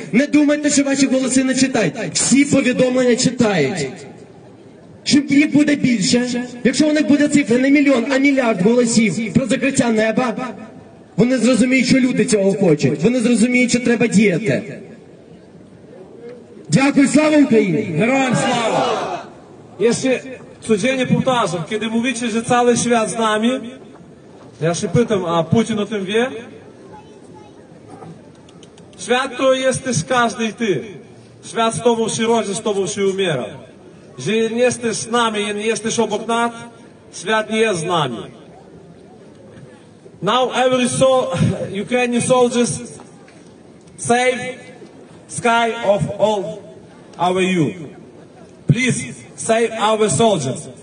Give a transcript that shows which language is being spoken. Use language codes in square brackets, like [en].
[uk] Не думайте, що ваші голоси не читають. Всі повідомлення читають. Чим їх буде більше, якщо у них буде цифра не мільйон, а мільярд голосів про закриття неба, вони зрозуміють, що люди цього хочуть. Вони зрозуміють, що треба діяти. Дякую, слава Україні! Героям слава! [pl] Jeszcze codziennie powtarzam, kiedy mówicie, że cały świat z nami, ja się pytam, a Putin o tym wie? Świat to jesteś każdy i ty. Świat z tobą się rodzi, z tobą się umiera. Jeżeli nie jesteś z nami i nie jesteś obok nas, świat nie jest z nami. [en] Now every Ukrainian soldiers save sky of all our youth. Please save our soldiers.